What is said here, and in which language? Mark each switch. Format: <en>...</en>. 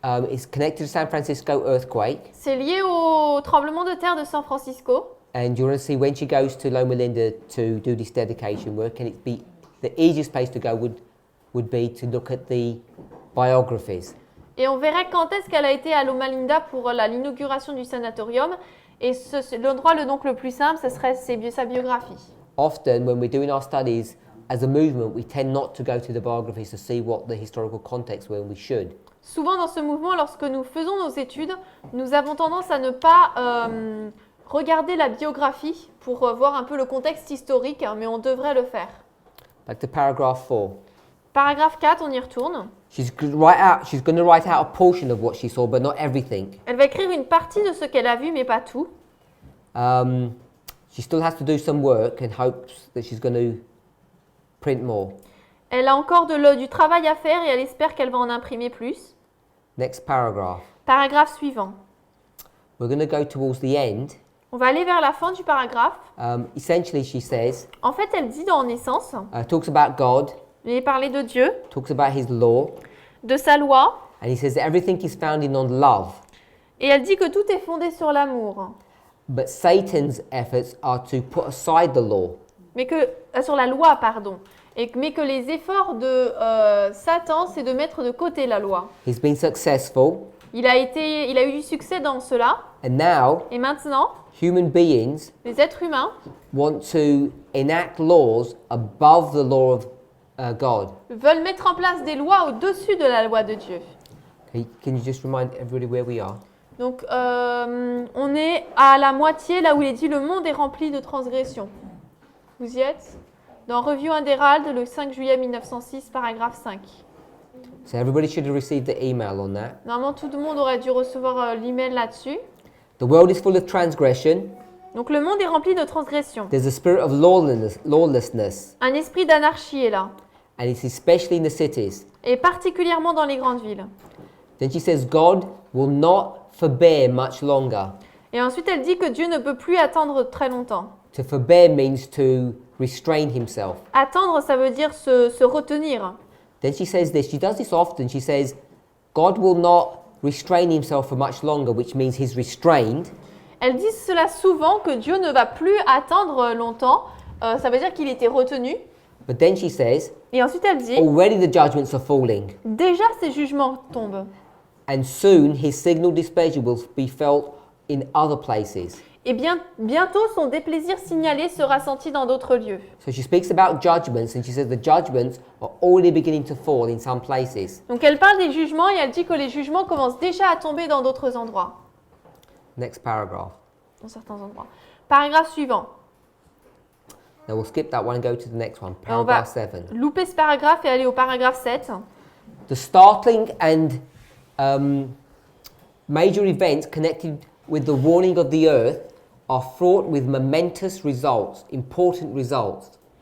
<en>It's connected to the San Francisco earthquake.</en> <fr>c'est lié au tremblement de terre de San Francisco.</fr> <en>And you want to see when she goes to Loma Linda to do this dedication work, and it be the easiest place to go would be to look at the biographies.</en> <fr>Et on verrait quand est-ce qu'elle a été à Loma Linda pour l'inauguration du sanatorium. Et l'endroit donc le plus simple, ce serait sa biographie.</fr> <en>Often, when we're doing our studies as a movement, we tend not to go to the biographies to see what the historical context were, and we should.</en> <fr>Souvent dans ce mouvement, lorsque nous faisons nos études, nous avons tendance à ne pas regarder la biographie pour voir un peu le contexte historique, mais on devrait le faire.</fr> <en>Back to paragraph 4.</en> <fr>Paragraphe 4, on y retourne.</fr> <en>She's going to write out a portion of what she saw, but not everything.</en> <fr>Elle va écrire une partie de ce qu'elle a vu, mais pas tout.</fr> <en>She still has to do some work and hopes that she's going to print more.</en> <fr>Elle a encore du travail à faire et elle espère qu'elle va en imprimer plus.</fr> <en>Next paragraph.</en> <fr>Paragraphe suivant.</fr> <en>We're going to go towards the end.</en> <fr>On va aller vers la fin du paragraphe.</fr> <en>Essentially, she says,</en> <fr>En fait, elle dit dans Naissance,</fr> <en>talks about God,</en> <fr>il est parlé de Dieu,</fr> <en>talks about his law,</en> <fr>de sa loi,</fr> <en>and he says that everything is founded on love.</en> <fr>et elle dit que tout est fondé sur l'amour.</fr> <en>But Satan's efforts are to put aside the law.</en> <fr>Mais que, sur la loi, pardon. Mais que les efforts de Satan, c'est de mettre de côté la loi.</fr> <en>He's been successful,</en> <fr>Il a eu du succès dans cela.</fr> <en>and now</en> <fr>Et maintenant,</fr> <en>human beings</en> <fr>les êtres humains</fr> <en>want to enact laws above the law of God.</en> <fr>veulent mettre en place des lois au-dessus de la loi de Dieu.</fr> <en>Can you just remind everybody where we are?</en> <fr>Donc, on est à la moitié, là où il est dit « Le monde est rempli de transgressions ». Vous y êtes? Dans Review and Herald, le 5 juillet 1906, paragraphe 5.</fr> <en>So everybody should have received the email on that.</en> <fr>Normalement, tout le monde aurait dû recevoir l'email là-dessus.</fr> <en>The world is full of transgression.</en> <fr>Donc, le monde est rempli de transgressions.</fr> <en>There's a spirit of lawlessness,</en> <fr>Un esprit d'anarchie est là,</fr> <en>and it's especially in the cities.</en> <fr>et particulièrement dans les grandes villes.</fr> <en>Then she says, God will not forbear much longer.</en> <fr>Et ensuite, elle dit que Dieu ne peut plus attendre très longtemps.</fr> <en>To forbear means to restrain himself.</en> <fr>Attendre, ça veut dire se retenir.</fr> <en>Then she says this, she does this often, she says, God will not restrain himself for much longer, which means he's restrained.</en> <fr>Elle dit cela souvent, que Dieu ne va plus attendre longtemps. Ça veut dire qu'il était retenu.</fr> <en>But then she says,</en> <fr>Et ensuite, elle dit,</fr> <en>already the judgments are falling,</en> <fr>déjà ces jugements tombent.</fr> <en>and soon his signal displeasure will be felt in other places.</en> <fr>Et bientôt, son déplaisir signalé sera senti dans d'autres lieux.</fr> <en>So she speaks about judgments, and she says the judgments are already beginning to fall in some places.</en> <fr>Donc, elle parle des jugements et elle dit que les jugements commencent déjà à tomber dans d'autres endroits.</fr> <en>Next paragraph.</en> <fr>Dans certains endroits. Paragraphe suivant.</fr> <en>Now we'll skip that one and go to the next one,</en> <fr>On va</fr> <en>paragraph 7.</en> <fr>louper ce paragraphe et aller au paragraphe 7.</fr> <en>The startling and major events connected with the warning of the earth are fraught with momentous results, important results.</en>